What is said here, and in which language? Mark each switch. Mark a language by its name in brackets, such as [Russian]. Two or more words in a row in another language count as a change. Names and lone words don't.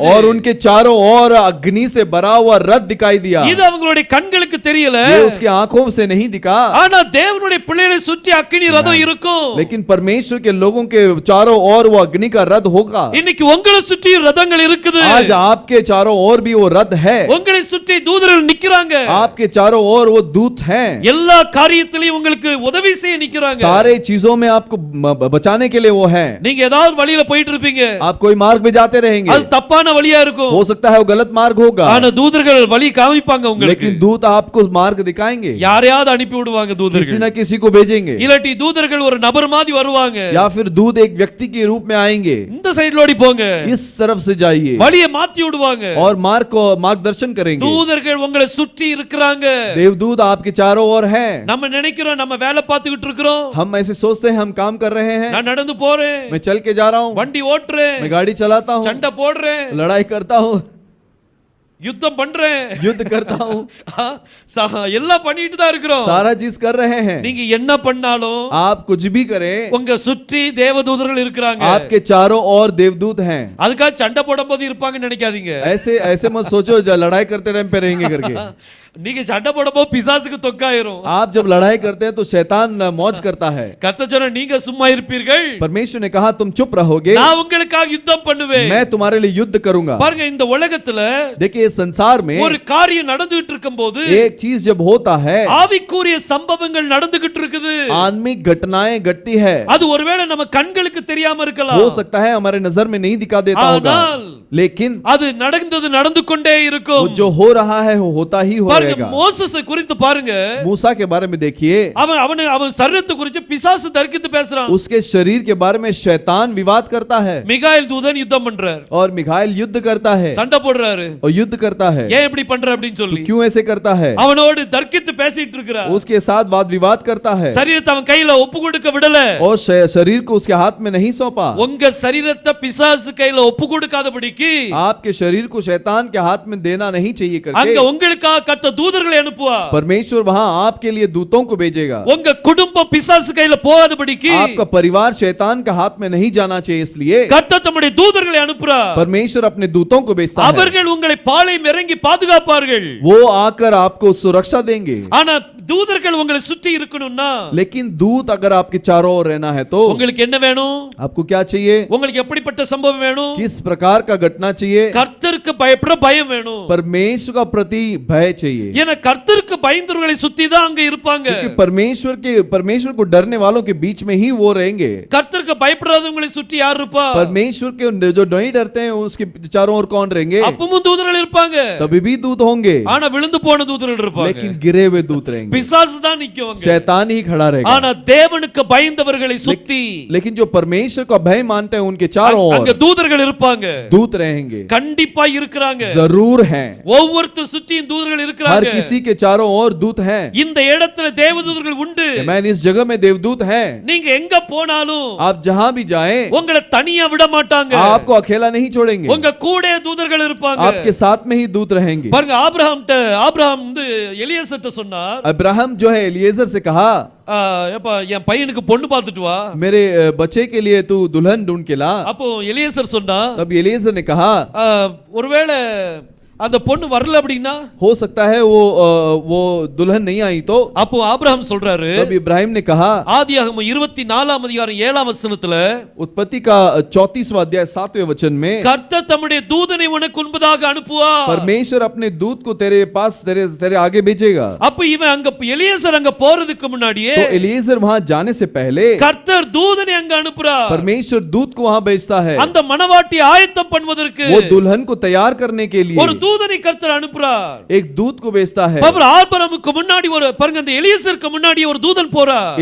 [Hindi] और उनके चारों ओर अग्नि से भरा हुआ रथ दिखाई दिया। [Tamil] இது அவங்களுடைய கண்களுக்கு தெரியல, [Hindi] ये उसकी आंखों से नहीं दिखा, [Tamil] ஆனா தேவனுடைய பிள்ளைகளை சுற்றி அக்கினி ரதம் இருக்கும். [Hindi] लेकिन परमेश्वर के लोगों के चारों ओर वो अग्नि का रथ होगा। [Tamil] இன்னைக்கு உங்களை சுற்றி ரதங்கள் இருக்குது. [Hindi] आज आपके चारों ओर भी वो रथ है। [Tamil] உங்களை சுற்றி தூதர்கள் நிக்கறாங்க. [Hindi] आपके चारों ओर वो दूत हैं। [Tamil] எல்லா காரியத்திலயும் உங்களுக்கு உதவி செய்ய நிக்கறாங்க. [Hindi] सारे चीजों में आपको बचाने के लिए वो है। [Tamil] நீங்க ஏதாவது வழியில போயிட்டு இருப்பீங்க, [Hindi] आप कोई मार्ग में जाते रहेंगे, [Tamil] அது தப்பான வழியா இருக்கும். [Hindi] हो सकता है वो गलत मार्ग होगा, [Tamil] ஆனா தூதர்கள் வழி காமிப்பாங்க உங்களுக்கு. [Hindi] लेकिन दूत आपको मार्ग दिखाएंगे। [Tamil] யாரையாவது அனுப்பி விடுவாங்க [Hindi] किसी [Tamil] தூதர்கள். [Hindi] न किसी को भेजेंगे, [Tamil] இல்லாட்டி தூதர்கள் ஒரு நபர் மாதிரி வருவாங்க. [Hindi] या फिर दूत एक व्यक्ति के रूप में आएंगे। [Tamil] இந்த சைடுல ஓடி போங்க, [Hindi] इस तरफ से जाइए [Tamil] வழியை மாத்தி விடுவாங்க. [Hindi] और मार्गदर्शन करेंगे। [Tamil] தூதர்கள் உங்களை சுற்றி இருக்கிறாங்க. [Hindi] देवदूत आपके चारों ओर हैं। [Tamil] நம்ம நினைக்கிறோம் நம்ம வேலை பார்த்துக்கிட்டு இருக்கிறோம், [Hindi] हम ऐसे सोचते हैं हम काम कर रहे हैं, [Tamil] நான் நடந்து போறேன், [Hindi] मैं चल के जा रहा हूँ, [Tamil] வண்டி ஓட்டுறேன், [Hindi] मैं गाड़ी चलाता हूँ, [Tamil] சண்டை போடுறேன், [Hindi] लड़ाई करता हूँ, [Tamil] யுத்தம் பண்றேன், [Hindi] युद्ध करता हूँ, [Tamil] எல்லாம் பண்ணிட்டு தான் இருக்கிறோம். [Hindi] सारा चीज कर रहे हैं। [Tamil] நீங்க என்ன பண்ணாலும் [Hindi] आप कुछ भी करें, [Tamil] உங்க சுற்றி தேவதூதர்கள் இருக்கிறாங்க. [Hindi] आपके चारों ओर देवदूत हैं। [Tamil] அதுக்காக சண்டை போடும்போது இருப்பாங்கன்னு நினைக்காதீங்க. [Hindi] ऐसे ऐसे मत सोचो लड़ाई करते टाइम पे रहेंगे करके। [Tamil] நீங்க சண்டை போடும்போது பிசாசுக்கு தொக்காயிரும். [Hindi] आप जब लड़ाई करते हैं तो शैतान मौज करता है। [Tamil] கர்த்தர் சொன்னார், நீங்க சும்மா இருப்பீர்கள், [Hindi] परमेश्वर ने कहा तुम चुप रहोगे, [Tamil] நான் உங்களுக்காக யுத்தம் பண்ணுவேன். [Hindi] मैं तुम्हारे लिए युद्ध करूंगा। [Tamil] பாருங்க, இந்த உலகத்துல [Hindi] देखिए इस संसार में [Tamil] ஒரு காரியம் நடந்துகிட்டு இருக்கும்போது [Hindi] एक चीज जब होता है, [Tamil] ஆவிக்குரிய சம்பவங்கள் நடந்துகிட்டு இருக்குது. [Hindi] आत्मिक घटनाएं घटती है। [Tamil] அது ஒருவேளை நம்ம கண்களுக்கு தெரியாம இருக்கலாம், [Hindi] हो सकता है हमारे नजर में नहीं दिखा देता होगा, [Tamil] ஆனால் [Hindi] लेकिन [Tamil] அது நடந்து கொண்டே இருக்கும். [Hindi] वो जो हो रहा है वो होता ही हो [Tamil] பாருங்க, [Hindi] रहेगा। [Tamil] மோசேசை குறித்து பாருங்க, [Hindi] मूसा के बारे में देखिए, [Tamil] அவன் சரீரத்தை குறித்து பிசாசு தர்க்கித்து பேசுறான். [Hindi] उसके शरीर के बारे में शैतान विवाद करता है [Tamil] மிகாயில் தூதன் யுத்தம் பண்றார், [Hindi] और मिखाइल युद्ध करता है [Tamil] சண்டை போடுறாரு. [Hindi] और युद्ध करता है। [Tamil] ஏன் இப்படி பண்ற அப்படின்னு சொல்லி [Hindi] क्यों ऐसे करता है? [Tamil] அவனோடு தர்க்கித்து பேசிட்டு இருக்கிறார். [Hindi] उसके साथ वाद विवाद करता है [Tamil] சரீரத்தை அவன் கையில ஒப்பு கொடுக்க விடல. [Hindi] और शरीर को उसके हाथ में नहीं सौंपा। [Tamil] உங்க சரீரத்தை பிசாசு கையில ஒப்பு கொடுக்காதபடிக்கு [Hindi] आपके शरीर को शैतान के हाथ में देना नहीं चाहिए [Tamil] அங்க [Hindi] करके [Tamil] உங்களுக்காக கர்த்தர் தூதர்களை அனுப்புவார். [Hindi] परमेश्वर वहां आपके लिए दूतों को भेजेगा। [Tamil] உங்க குடும்பம் பிசாசு கையில போகாதபடிக்கு [Hindi] आपका परिवार शैतान के हाथ में नहीं जाना चाहिए, इसलिए [Tamil] கர்த்தர் தம்முடைய தூதர்களை அனுப்புறார். [Hindi] परमेश्वर अपने दूतों को भेजता है। [Tamil] அவர்கள் உங்களை பாளையம் இறங்கி பாதுகாப்பார்கள். [Hindi] वो आकर आपको सुरक्षा देंगे। [Tamil] ஆனா தூதர்கள் உங்களை சுற்றி இருக்கணும்னா, [Hindi] लेकिन दूत अगर आपके चारों ओर रहना है तो [Tamil] உங்களுக்கு என்ன வேணும்? [Hindi] आपको क्या चाहिए? [Tamil] உங்களுக்கு எப்படிப்பட்ட சம்பவம் வேணும்? [Hindi] किस प्रकार का घटना चाहिए? [Tamil] கர்த்தருக்கு பயப்படுற பயம் வேணும். [Hindi] परमेश्वर का प्रति भय चाहिए। चाहिए, [Tamil] ஏன்னா கர்த்தருக்கு பயந்தவர்களை சுத்தி தான் அங்க இருப்பாங்க. [Hindi] क्योंकि परमेश्वर को डरने वालों के बीच में ही वो रहेंगे। [Tamil] கர்த்தருக்கு பயப்படாதவங்களை சுற்றி யார் இருப்பா? [Hindi] परमेश्वर के जो नहीं डरते हैं उसके चारों ओर कौन रहेंगे? [Tamil] அப்பமும் தூதர்கள் இருப்பாங்க, [Hindi] तभी भी दूत होंगे, [Tamil] ஆனா விழுந்து போன தூதர்கள் இருப்பாங்க. [Hindi] लेकिन गिरे हुए दूत रहेंगे, [Tamil] பிசாசு தான் நிக்குவாங்க, [Hindi] शैतान ही खड़ा रहेगा। [Tamil] ஆனா தேவனுக்கு பயந்தவர்களை சுத்தி [Hindi] लेकिन जो परमेश्वर को भय मानते हैं उनके चारों [Tamil] அங்க [Hindi] ओर [Tamil] தூதர்கள் இருப்பாங்க, [Hindi] दूत रहेंगे, [Tamil] கண்டிப்பா இருக்கிறாங்க, [Hindi] जरूर हैं, [Tamil] ஒவ்வொருத்தர் சுற்றியும் தூதர்கள் [Hindi] हर [Tamil] இருக்கிறாங்க. [Hindi] किसी के चारों ओर दूत हैं। [Tamil] இந்த இடத்துல தேவதூதர்கள் உண்டு. [Hindi] मैन इस जगह में देवदूत हैं, [Tamil] நீங்க எங்க போனாலும் [Hindi] आप जहां भी जाएं [Tamil] உங்களை தனியா விட மாட்டாங்க, [Hindi] आपको अकेला नहीं छोड़ेंगे, [Tamil] உங்க கூட தூதர்கள் இருப்பாங்க. [Hindi] आपके साथ में ही दूत रहेंगे। [Tamil] பாருங்க, ஆபிரகாம் வந்து எலியாசர்ட்ட சொன்னார், [Hindi] अब्राहम जो है एलिएजर से कहा, [Tamil] ஏப்பா என் பையனுக்கு பொண்ணு பார்த்துட்டு வா. [Hindi] मेरे बच्चे के लिए तू दुल्हन ढूंढ के ला। [Tamil] அப்போ எலியாசர் சொன்னா, [Hindi] तब एलिएजर ने कहा, [Tamil] ஒருவேளை அந்த பொண்ணு வரல அப்படின்னா, [Hindi] हो सकता है वो दुल्हन नहीं आई तो। [Tamil] அப்போ ஆபிரகாம் சொல்றாரு, [Hindi] तब इब्राहिम ने कहा, [Tamil] ஆதியாகமம் 24 அதிகாரம் 7 வசனத்துல, [Hindi] उत्पत्ति का 34वां अध्याय 7वें वचन में, [Tamil] கர்த்தர் தம்முடைய தூதனை உனக்கு முன்பதாக அனுப்புவார். [Hindi] परमेश्वर अपने दूत को तेरे पास तेरे आगे भेजेगा। [Tamil] அப்ப இவன் அங்க எலியாசர் அங்க போறதுக்கு முன்னாடியே [Hindi] तो एलिएजर वहां जाने से पहले [Tamil] கர்த்தர் தூதனை அங்க அனுப்புறார். [Hindi] परमेश्वर दूत को वहां भेजता है, [Tamil] அந்த மணவாட்டி ஆயத்தம் பண்ணுவதற்கு [Hindi] वो दुल्हन को तैयार करने के लिए [Tamil] ஒரு தூதனை கர்த்தர் அனுப்புறார். [Hindi] एक दूत को भेजता है। [Tamil] பாருங்க, ஆபிரகாமுக்கு முன்னாடி ஒரு பாருங்க, அந்த எலியாசருக்கு முன்னாடி ஒரு தூதன் போறார்.